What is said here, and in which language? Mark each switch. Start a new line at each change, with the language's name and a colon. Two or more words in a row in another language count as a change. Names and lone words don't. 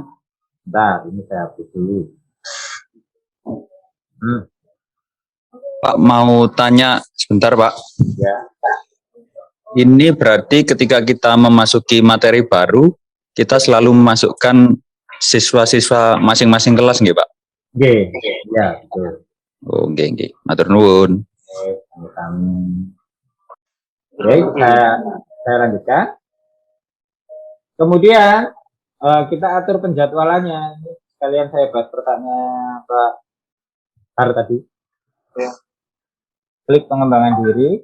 Indonesian: Bentar, ini saya hapus dulu. Pak, mau tanya sebentar, Pak. Ya. Ini berarti ketika kita memasuki materi baru, kita selalu memasukkan siswa-siswa masing-masing kelas, nggih, Pak? Nggih, ya, betul.
Javanese: Oh, nggih. Matur nuwun.
Indonesian: Oke, saya lanjutkan. Kemudian kita atur penjadwalannya. Ini sekalian saya bahas pertanyaan Pak Har tadi. Ya. Klik pengembangan diri.